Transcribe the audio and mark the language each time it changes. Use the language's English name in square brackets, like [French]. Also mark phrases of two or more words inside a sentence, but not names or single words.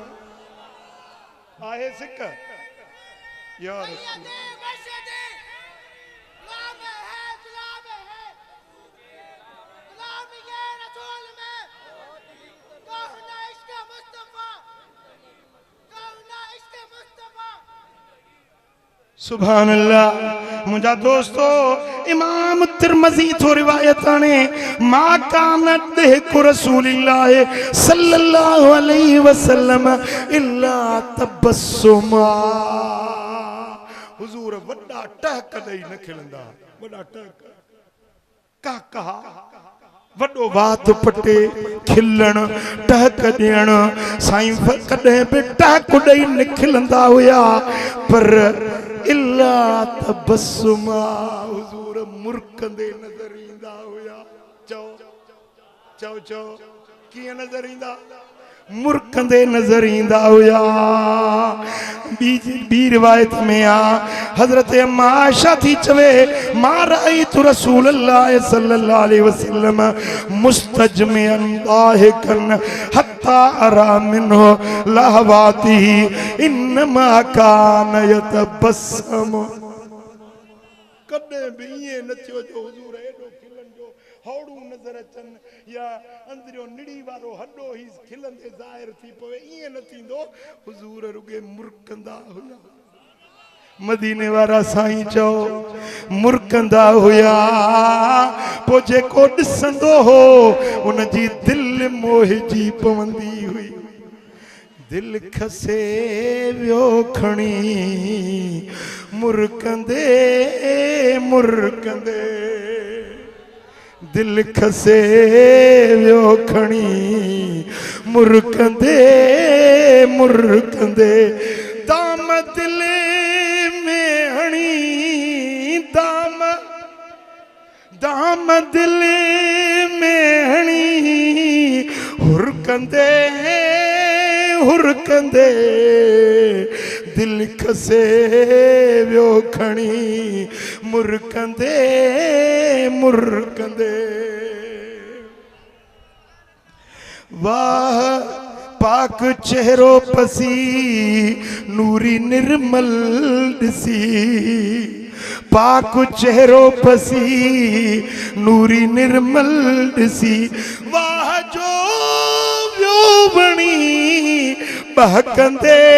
[Sindhi] आहे सिक [Arabic] يا رسول [Sindhi] सुभान अल्लाह मुझा दोस्तों इमाम तिरमिज़ी तो रिवायत आने [Arabic] ما كانت ضحكه رسول الله صلى الله عليه وسلم إلا تبسما [Sindhi] हुजूर वड्डा टहक ॾेई न खिलंदा वड्डा टहक का कहा वडो वात पटे खिलण टहक ॾियण साईं कॾहिं बि टहक ॾेई न खिलंदा हुया पर [Arabic] إلا تبسما [Sindhi] हुजूर मुरकंदे नज़र ईंदा हुया चओ चओ चओ कीअं नज़र ईंदा मुरकंदे नज़र ईंदा हुया बी रिवायत में आ हजरत अम्मा आयशा थी चवे [Arabic] ما رأيت رسول الله صلى الله عليه وسلم مستجمعا ضاحكا حتى أرى منه لهواته إنما كان يتبسم [Sindhi] कॾहिं बि ईअं न थियो जो हुजूर एॾो खिलन जो हौड़ू नज़र अचन या अंदरियो निड़ी वारो हॾो ही खिलंदे ज़ाहिर थी पवे ईअं न थींदो हुजूर रुगे मुरकंदा हुया मदीने वारा साईं चओ मुरकंदा हुया पो जेको ॾिसंदो हो उन जी दिल मोहिजी पवंदी हुई दिल खसे वियो खणी मुरकंदे मुरकंदे दिल खसे वियो खणी मुरकंदे मुरकंदे दाम दिले में हणी दाम दाम दिले में हणी हुरकंदे हुरकंदे दिल खसे व्यो खणी मुरकंदे मुरकंदे वाह पाक चेहरो पसी नूरी निर्मल दिसी पाक चेहरो पसी नूरी निर्मल दिसी वाह जो व्यो बणी बहकंदे